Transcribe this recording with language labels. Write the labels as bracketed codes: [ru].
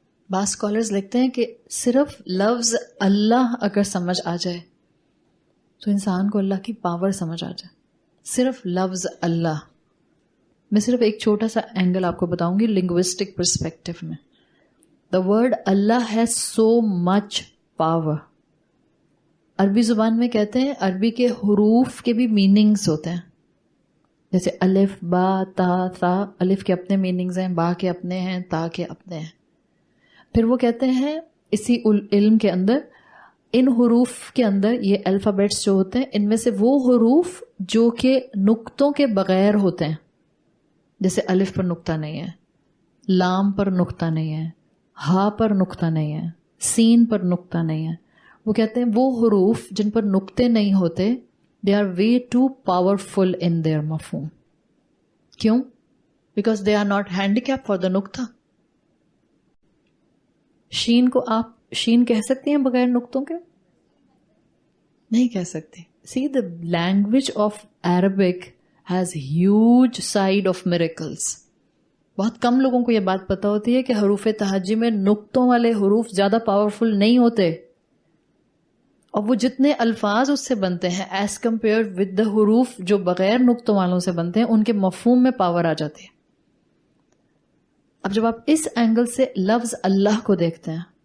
[ur] بعض اسکالرز لکھتے ہیں کہ صرف لفظ اللہ اگر سمجھ آ جائے تو انسان کو اللہ کی پاور سمجھ آ جائے. صرف لفظ اللہ. میں صرف ایک چھوٹا سا اینگل آپ کو بتاؤں گی لنگوسٹک پرسپیکٹو میں. [en] The word Allah has so much power. [ur] عربی زبان میں کہتے ہیں عربی کے حروف کے بھی میننگز ہوتے ہیں، جیسے الف، با، تا، ثا. الف کے اپنے میننگز ہیں، با کے اپنے ہیں، تا کے اپنے ہیں. پھر وہ کہتے ہیں اسی علم کے اندر ان حروف کے اندر یہ الفابیٹس جو ہوتے ہیں ان میں سے وہ حروف جو کہ نقطوں کے بغیر ہوتے ہیں، جیسے الف پر نقطہ نہیں ہے، لام پر نقطہ نہیں ہے، ہا پر نقطہ نہیں ہے، سین پر نقطہ نہیں ہے. وہ کہتے ہیں وہ حروف جن پر نقطے نہیں ہوتے [en] they are way too powerful in their [ur] مفہوم. کیوں؟ [en] because they are not handicapped for the nuqta. [ur] شین کو آپ شین کہہ سکتے ہیں بغیر نقطوں کے؟ نہیں کہہ سکتے. [en] See, the language of Arabic has huge side of miracles. [ur] بہت کم لوگوں کو یہ بات پتا ہوتی ہے کہ حروف تہجی میں نقطوں والے حروف زیادہ پاورفل نہیں ہوتے، اور وہ جتنے الفاظ اس سے بنتے ہیں [en] as compared with the [ur] حروف جو بغیر نقطوں والوں سے بنتے ہیں ان کے مفہوم میں پاور آ جاتی ہے. اب جب آپ اس اینگل سے لفظ اللہ کو دیکھتے ہیں